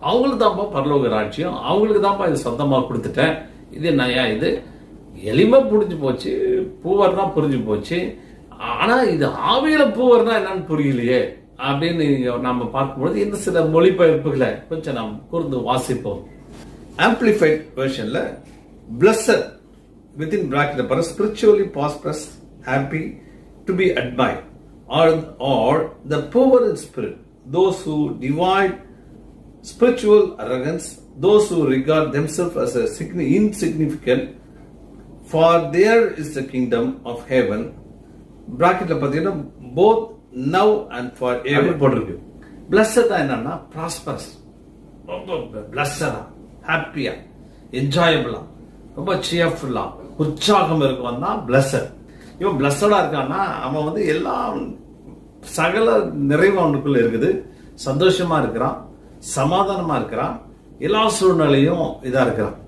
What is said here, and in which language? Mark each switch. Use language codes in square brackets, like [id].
[ta] அவங்களுக்கு தான்ப்பா பரலோக ராஜ்யம், அவங்களுக்கு தான்ப்பா இது சொந்தமா கொடுத்துட்டேன், இது நயா இது எளிமை புரிஞ்சு போச்சு, பூவர்னா புரிஞ்சு போச்சு. ஆனா இது ஆவியில பூவர்னா என்னன்னு புரியலையே அப்படின்னு நாம பார்க்கும்போது இந்த சில மொழிபெயர்ப்புகளை கொஞ்சம் நாம் கூர்ந்து வாசிப்போம். [en] Amplified வெர்ஷன்ல blessed within bracket spiritually prosperous, happy, to be admired, or the poor in spirit, those who divide spiritual arrogance, those who regard themselves as a insignificant, for there is the kingdom of heaven. [ta] பிராக்கெட்ல பாத்தீங்கன்னா [en] both now and forever [ta] போட்டிருக்கு. blessed என்னன்னா prosperous, ரொம்ப blessed, ஹாப்பியா, என்ஜாயபிளா, ரொம்ப சியர்ஃபுல்லா, உற்சாகம் இருக்கவன் தான் blessed. இவன் blessedா இருக்கான்னா அவன் வந்து எல்லாம் சகல நிறைவு அவனுக்குள்ள இருக்குது, சந்தோஷமா இருக்கிறான், சமாதானமா இருக்கிறான், எல்லா சூழ்நிலையும் இதா இருக்கிறான்.